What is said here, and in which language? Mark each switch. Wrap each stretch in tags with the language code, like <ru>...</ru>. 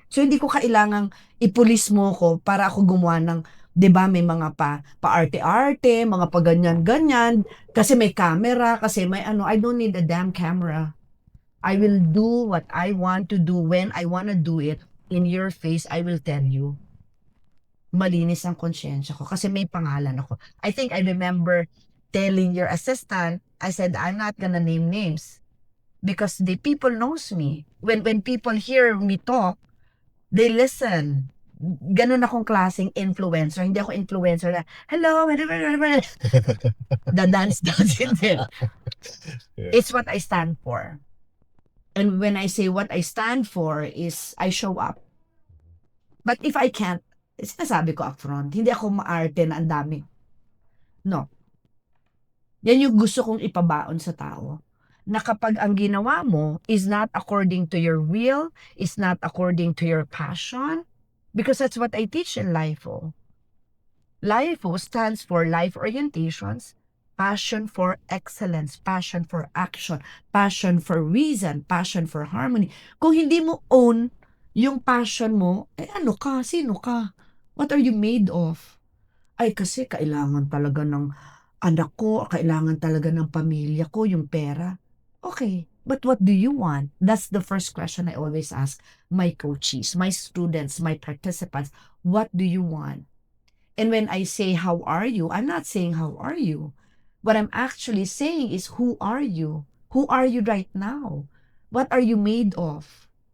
<tl>So, hindi ko kailangang ipulis mo ko para ako gumawa ng, di ba, may mga pa-arte-arte, mga pa-ganyan-ganyan, kasi may camera, kasi may ano,</tl> <en>I don't need a damn camera. I will do what I want to do when I want to do it. In your face, I will tell you.</en> <tl>Malinis ang konsyensya ko kasi may pangalan ako.</tl> <en>I think I remember telling your assistant, I said, I'm not gonna name names because the people knows me. When people hear me talk, they listen.</en> <tl>Ganun akong klaseng influencer. Hindi ako influencer na,</tl> <en>hello, the dance,</en> <tl>hindi.</tl> <en>Yeah. It's what I stand for. And when I say what I stand for is I show up. But if I can't,</en> <tl>sinasabi ko upfront, hindi ako maarte na ang dami. No. Yan yung gusto kong ipabaon sa tao. Na kapag ang ginawa mo</tl> <en>is not according to your will, is not according to your passion, because that's what I teach in LIFO. LIFO stands for Life Orientations, passion for excellence, passion for action, passion for reason, passion for harmony.</en> <tl>Kung hindi mo own yung passion mo, ano ka? Sino ka?</tl> <en>What are you made of?</en> <tl>Ay, kasi kailangan talaga ng anak ko, kailangan talaga ng pamilya ko, yung pera.</tl> <en>Okay, but what do you want? That's the first question I always ask my coaches, my students, my participants. What do you want? And when I say, how are you? I'm not saying, how are you? What I'm actually saying is, who are you? Who are you right now? What are you made of?</en>